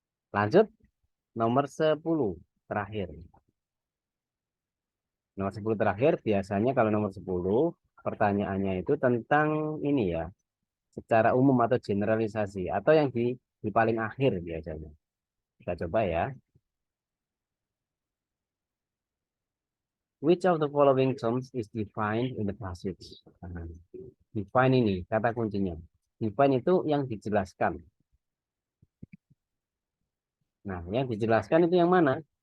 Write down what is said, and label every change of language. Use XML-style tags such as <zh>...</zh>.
<id>Lanjut nomor 10 terakhir. Nomor 10 terakhir biasanya kalau nomor 10 pertanyaannya itu tentang ini ya, secara umum atau generalisasi atau yang di paling akhir biasanya. Kita coba ya.</id> <en>Which of the following terms is defined in the passage?</en> <id>Nah, define ini kata kuncinya. Define itu yang dijelaskan. Nah, yang dijelaskan itu yang mana?</id>